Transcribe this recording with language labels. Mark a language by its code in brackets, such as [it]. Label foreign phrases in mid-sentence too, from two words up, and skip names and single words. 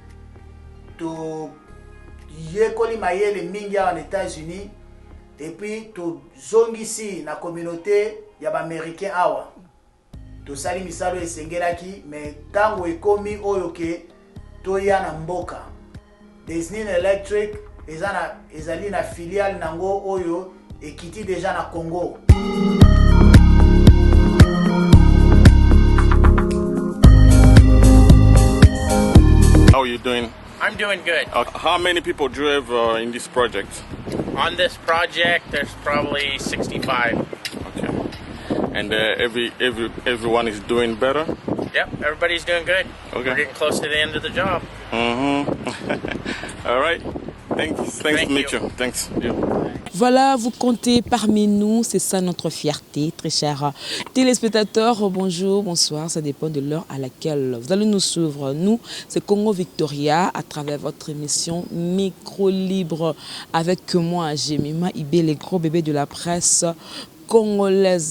[ln] to yekoli mayele mingi [fr] en États-Unis et puis [ln] to zongisi na communauté ya ba américain awa to sali misalo esengelaki mais tango ekomi oyo ke to ya na mboka Disney Electric ezali na filiale nango oyo ekiti déjà na Congo. [en] How are you doing? I'm doing good. How many people drove in this project? On this project, there's probably 65. Okay. And everyone is doing better? Yep, everybody's doing good. Okay. We're getting close to the end of the job. All right. Thanks Thank to meet you. you. Thanks. Yeah. [fr] Voilà, vous comptez parmi nous, c'est ça notre fierté, très chers téléspectateurs. Bonjour, bonsoir, ça dépend de l'heure à laquelle vous allez nous suivre. Nous, c'est Congo Victoria à travers votre émission Micro Libre avec moi, Jemima Ibé, les gros bébés de la presse congolaise.